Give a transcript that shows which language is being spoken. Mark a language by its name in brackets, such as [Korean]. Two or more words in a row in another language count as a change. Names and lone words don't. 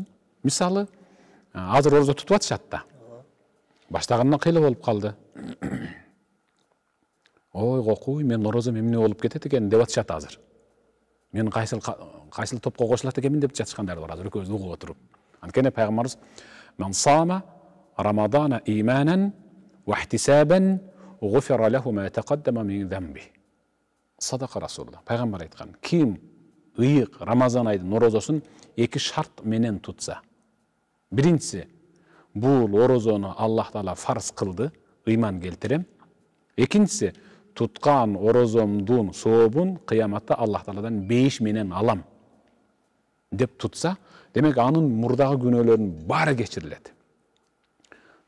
[Kyrgyz] Мисалы, азыр орозо тутуп атышат да. Баштагандан кыйла болуп калды. Ой, кокуй, мен орозо эмне болуп кетет экен деп атышат азыр. Мен кайсыл топко кошулат экенмин деп жатышкандар бар азыр экөөбүз угуп отуруп. Анткени пайгамбарыбыз [Arabic] "من صام رمضان إيمانا واحتسابا غفر له ما تقدم من ذنبه." صدق رسول الله. [Kyrgyz] Пайгамбар айткан: "Ким ыйык Рамазан айдын орозосун 2 шарт менен тутса. Биринчиси, бул орозону Аллах Таала фарз кылды, ыйман келтирем. Экинчиси, туткан орозомдун сообун кыяматта Аллах Тааладан 5 менен алам деп тутса, демек анын мурдагы күнөөлөрүнүн баары кечирилет.